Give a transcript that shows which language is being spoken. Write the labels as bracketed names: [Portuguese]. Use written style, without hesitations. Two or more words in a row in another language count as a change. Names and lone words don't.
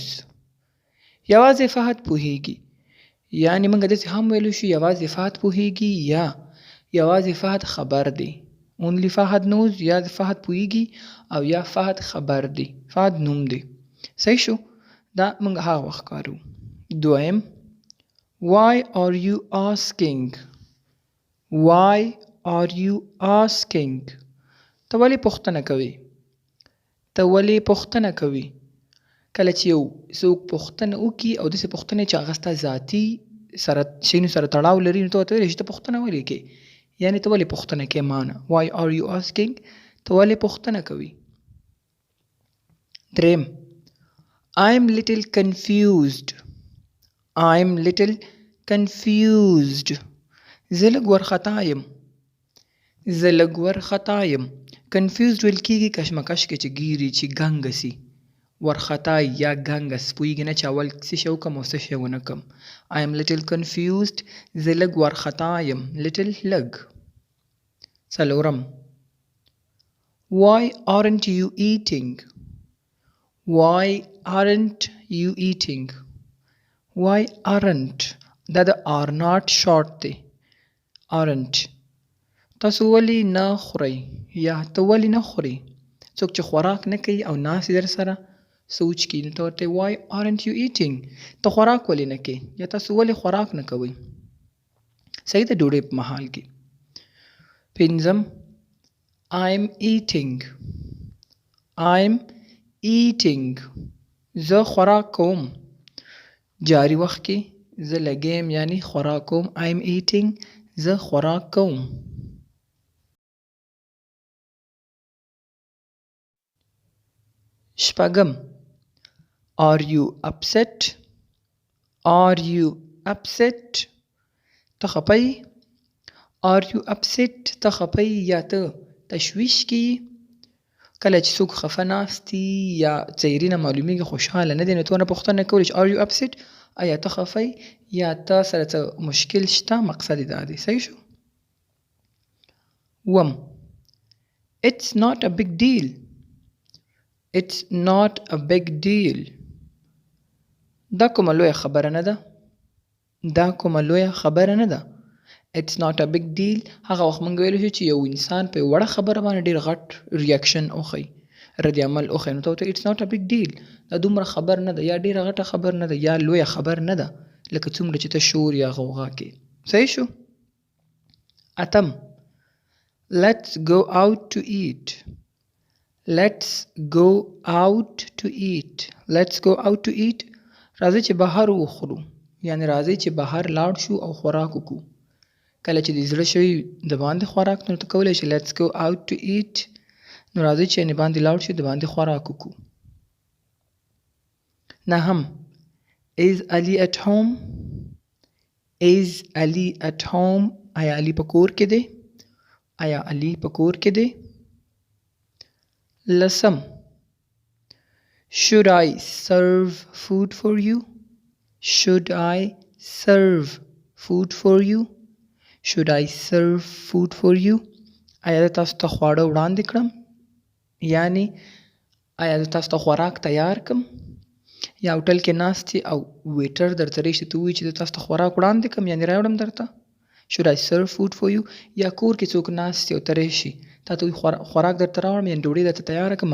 [Pashto] یوازې فهد پوهیږي. یعنې موږ داسې هم ویلی شو یوازې فهد پوهیږي یا یوازې فهد خبر دی. [English] Only فهد knows [Pashto] یا فهد پوهیږي او یا فهد خبر دی. فهد نوم دی. صحیح شو؟ دا موږ هغه وخت کارو. [English] دویم Why are you asking? Why are you asking? [Pashto] ته ولې پوښتنه کوې؟ ته ولې پوښتنه کوې؟ کله چې یو څوک پوښتنه وکړي او داسې پوښتنې چې هغه ستا ذاتي شیانو سره تړاو لري نو ته ورته ویلی شي ته پوښتنه ولې کوې؟ یعنې ته ولې پوښتنه کوې معنا. [English] Why are you asking؟ [Pashto] ته ولې پوښتنه کوې؟ دریم [English] I'm little confused. I'm little confused. [Pashto] زه لږ وارخطا یم. زه لږ وارخطا یم. confused ویل کېږي کشمکش کې چې ګیري چې ګنګه سي. وارخطا یا ګنګس پوهېږي نه چې اول څه شی وکړم او څه شی ونه کړم. [English] I am little confused. [Pashto] زه لږ وارخطا یم. little لږ. [English] څلورم Why aren't you eating? Why aren't you eating? Why aren't دا د are not short دی. [Pashto] aren't تاسو ولې نه خورئ یا ته ولې نه خورې؟ څوک چې خوراک نه کوي او ناست در سره سوچ کوي نو ته ورته [English] Why aren't you eating؟ [Pashto] ته خوراک ولې نه کوې یا تاسو ولې خوراک نه کوئ؟ صحیح د ډوډۍ په مهال کې. پنځم [English] I'm eating. I'm eating. [Pashto] زه خوراک کوم. جاری وخت کې زه لګیم یعنی خوراک کوم. [English] I'm eating. [Pashto] زه خوراک کوم. شپږم [English] Are you upset? Are you upset? [Pashto] ته خپه یې؟ [English] Are you upset؟ [Pashto] ته خپه یې یا ته تشویش کې یې؟ کله چې څوک خفه ناست وي یا څهرې نه معلومیږي خوشحاله نه دی نو ته ورنه پوښتنه کولی چې [English] Are you upset؟ [Pashto] ایا ته خفه یې یا ته سره څه مشکل شته؟ مقصد یې دا دی. صحیح شو؟ اووم [English] It's not a big deal. It's not a big deal. [Pashto] دا کومه لویه خبره نه ده. دا کومه لویه خبره نه ده. [English] It's not a big deal. [Pashto] هغه وخت موږ ویلی شو چې یو انسان په وړه خبره باندې ډېر غټ ریاکشن وښیي، رد عمل وښیي نو ته ورته [English] It's not a big deal. [Pashto] دا دومره خبر نه ده یا ډېره غټه خبر نه ده یا لویه خبر نه ده لکه څومره چې ته شور یا غوغا کې. صحیح شو؟ اتم [English] Let's go out to eat. Let's go out to eat. Let's go out to eat. [Pashto] راځئ چې بهر وخورو. یعنې راځئ چې بهر لاړ شو او خوراک وکړو. کله چې د زړه شوي د باندې خوراک نو ته کولی شي [English] Let's go out to eat. [Pashto] نو راځئ چې یعنې باندې لاړ شو د باندې خوراک وکړو. [English] نهم Is Ali at home? Is Ali at home? [Pashto] آیا علي په کور کې دی؟ آیا علي په کور کې دی؟ [English] لسم Should I serve food for you? Should I serve food for you? Should I serve food for you? [Pashto] آیا زه تاسو ته خواړه وړاندې کړم؟ یعنی آیا زه تاسو ته خوراک تیار کړم؟ یا هوټل کې ناست یې او ویټر درته راشي ته ووایي چې زه تاسو ته خوراک وړاندې کړم یعنې راوړم درته. [English] Should I serve food for you؟ [Pashto] یا کور کې څوک ناست یې او ته راشي تا ته خوراک درته راوړم یعنې ډوډۍ درته تیاره کړم.